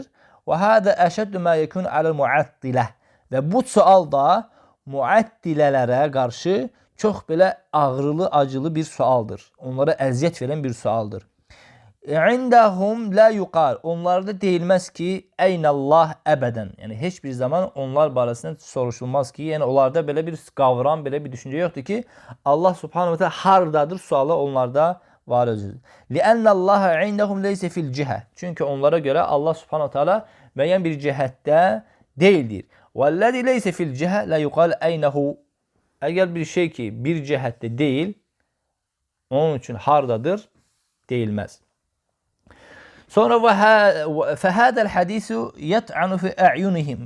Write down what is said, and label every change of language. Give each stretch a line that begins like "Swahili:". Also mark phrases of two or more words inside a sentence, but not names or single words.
Arabic: وهذا أشد ما يكون على المعطلة.
Azerbaijani: Və bu sual da muəttilələrə qarşı çox belə ağrılı, acılı bir sualdır. Onlara əziyyət verən bir sualdır.
Arabic: عندهم لا يقال.
Azerbaijani: Onlarda deyilməz ki,
Arabic: أين الله أبدا.
Azerbaijani: Yəni, heç bir zaman onlar barəsində soruşulmaz ki, yəni onlarda belə bir qavram, belə bir düşüncə yoxdur ki, Allah
Arabic: سبحانه وتعالى
Azerbaijani: hardadır sualı onlarda var özüdür.
Arabic: لأن الله عندهم ليس في جهة.
Azerbaijani: Çünki onlara görə Allah
Arabic: سبحانه وتعالى
Azerbaijani: müəyyən bir cihətdə deyildir.
Arabic: والذي ليس في جهة لا يقال أينه.
Azerbaijani: Əgər bir şey ki, bir cihətdə deyil, onun üçün hardadır, deyilməz.
Arabic: Sonra فهذا الحديث يطعن في أعينهم.